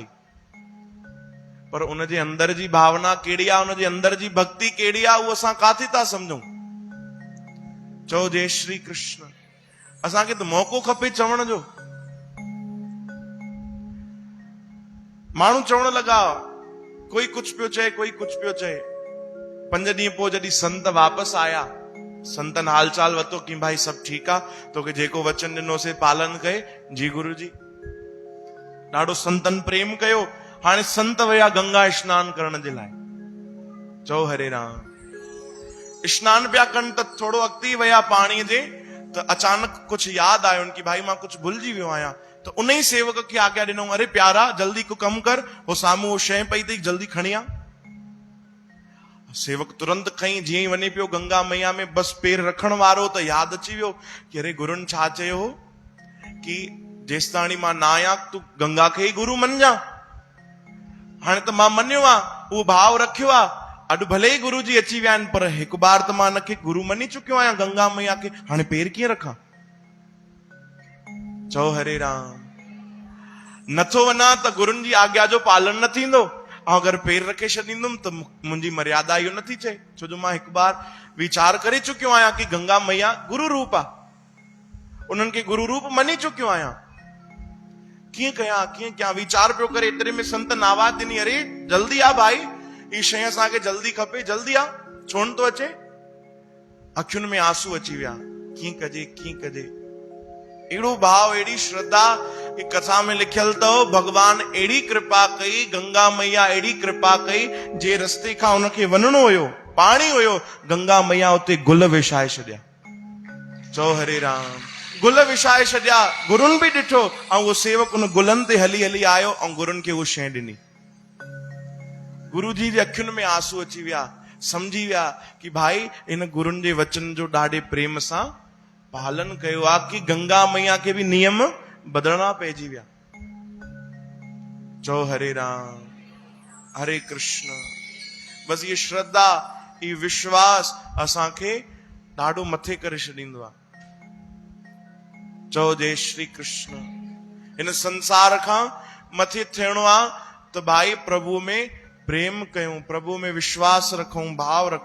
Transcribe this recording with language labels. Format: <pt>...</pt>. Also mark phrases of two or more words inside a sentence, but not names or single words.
<sd>पर उनजे अंदर जी भावना कहिड़ी आहे, उनजे अंदर जी भक्ति कहिड़ी आहे, उहो असां काथे था सम्झूं। चओ जय श्री कृष्ण। असांखे त मौक़ो खपे चवण जो। माण्हू चवण लॻा, कोई कुझु पियो चए, कोई कुझु पियो चए। 5 ॾींहं पोइ जॾहिं संत वापसि आया, संतन हालचाल वरितो कि भाई सभु ठीकु आहे, तोखे जेको वचन ॾिनोसीं पालन कए। जी गुरु जी। ॾाढो संतन प्रेम कयो। हाणे संत विया गंगा स्नान करण जे लाइ। चओ हरे राम। स्नान पिया कनि त थोरो अॻिते विया पाणीअ जे, त अचानक कुझु यादि आयो कि भाई मां कुझु भुलिजी वियो आहियां। त उन ई सेवक खे आज्ञा ॾिनो, अरे प्यारा जल्दी को कमु कर, हो साम्हूं वो शइ पई अथई, जल्दी खणी आ। सेवक तुरंत खई, जीअं ई वञे पियो गंगा मैया में, बसि पेर रखण वारो त यादि अची वियो कि अरे गुरुनि छा चयो हो कि जेसताणी मां ना आहियां तूं गंगा खे ई गुरु मञिजां। हाणे त मां मञियो आहे, उहो भाव रखियो आहे, अॼु भले ई गुरु जी अची विया आहिनि, पर हिकु बार त मां हिनखे गुरु मञी चुकियो आहियां, गंगा मैया खे, हाणे पेर कीअं रखां? चओ हरे राम। नथो वञा त गुरुनि जी आज्ञा जो पालन न थींदो, ऐं अगरि पेर रखे छॾींदुमि त मुंहिंजी मर्यादा इहो नथी चए, छो जो मां हिकु बार वीचार करे चुकियो आहियां कि गंगा मैया गुरु रूप आहे, उन्हनि खे गुरु रूप मञी चुकियो आहियां। कीअं कयां, कीअं कयां, वीचार पियो करे, एतिरे में संतन आवाज़ ॾिनी, अरे जल्दी आ भाई, ही शइ असांखे जल्दी खपे, जल्दी आ, छो न थो अचे? अखियुनि में आंसू अची विया, कीअं कजे, कीअं कजे। अहिड़ो भाव, अहिड़ी श्रद्धा, कथा में लिखियल अथव, भगवान अहिड़ी कृपा कई, गंगा मैया अहिड़ी कृपा कई, जे रस्ते खां उनखे वञिणो हुयो, पाणी हुयो, गंगा मैया उते गुल विछाए छॾिया। चओ हरे राम। गुल विछाए छॾिया, गुरुनि बि ॾिठो, ऐं उहो सेवक उन गुलनि ते हली हली आयो ऐं गुरुनि खे उहो शइ ॾिनी। गुरु जी जे अखियुनि में आंसू अची विया, समझी विया कि भाई इन गुरुनि जे वचन जो ॾाढे प्रेम सां पालन कयो आहे, कि गंगा मैया खे बि नियम बदलणा पइजी विया। चओ हरे राम, हरे कृष्ण। बस ये श्रद्धा, ये विश्वास असांखे ॾाढो मथे करे छॾींदो आहे। चओ जय श्री कृष्ण। इन संसार खां मथे थियणो आहे त भाई प्रभु में प्रेम कयूं, प्रभु में विश्वास रखूं, भाव रखूं।</sd>